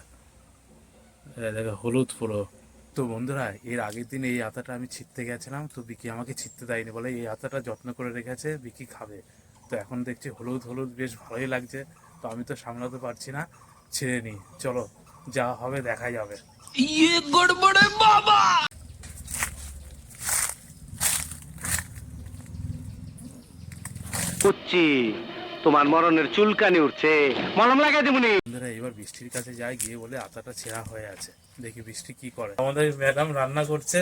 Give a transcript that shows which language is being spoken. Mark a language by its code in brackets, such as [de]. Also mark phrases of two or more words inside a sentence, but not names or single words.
[bn] দেখো হলুদ পুরো। তো বন্ধুরা, এর আগের দিন এই আতাটা আমি ছিঁড়তে গেছিলাম, তো বিকি আমাকে ছিঁড়তে দেয়নি, বলে এই আতাটা যত্ন করে রেখেছে, বিকি খাবে। তো এখন দেখছি হলুদ হলুদ, বেশ ভালোই লাগছে। তো আমি তো সামলাতে পারছি না, ছিঁড়ে নিই। চলো, যা হবে দেখা যাবে। [hi] ये गड़बड़ है बाबा। [bn] বুঝছি, তোমার মরণের চুলকানি উঠছে, মলম লাগাই দেবনি। বন্ধুরা, এবার বৃষ্টির কাছে যাই, গিয়ে বলে আতাটা ছেঁড়া হয়ে আছে। দেখি বৃষ্টি কি করে। আমাদের ম্যাডাম রান্না করছে।